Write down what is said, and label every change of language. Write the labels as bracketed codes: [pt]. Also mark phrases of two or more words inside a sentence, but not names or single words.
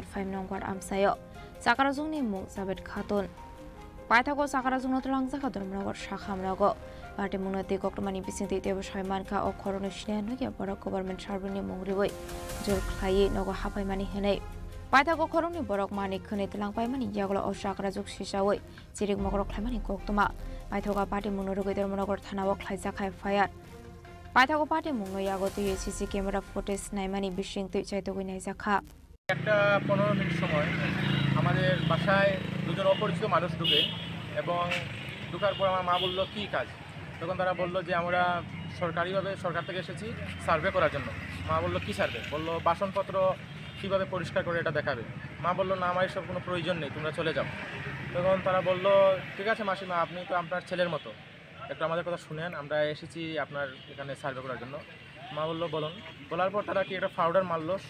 [trp] 5 Nongwar Amsayo Sakara zungni mung sabet khatun Paithago sakara zungno tulangsa khatum nogor shakham nago Patimung nati koktomani bisingti tebo shaimanka o khoroni shinanogia porok government sharbini mungribai jor khlaye nago habai mani henai Paithago khorongni borok mani khone telang paimani yaglo o sakara zuk shisawoi chirik mogro khlaimani koktoma Paithago Patimung norogoi Tormonogor thanawo khlaijak khai fire Paithago Patimung no yago tuye [en] CC camera footage [trp] naimani bishing tu chaitogoi naijaka [bn] একটা 15 মিনিট সময় আমাদের বাসায় দুজন অপরিচিত মানুষ ঢুকে এবং ঢোকার পর আমার মা বলল কি কাজ তখন তারা বলল যে আমরা সরকারিভাবে সরকার থেকে এসেছি সার্ভে করার জন্য মা বলল কি সার্ভে বলল বাসনপত্র কিভাবে পরিষ্কার করে এটা দেখাবে মা বলল না আমার এসব কোনো প্রয়োজন নেই তোমরা চলে যাও তখন তারা বলল ঠিক আছে মাসিমা আপনি তো আপনার ছেলের মতো একটু আমাদের কথা শুনেন আমরা এসেছি আপনার এখানে সার্ভে করার জন্য মা বলল বলুন বলার পর তারা কি একটা পাউডার মারলো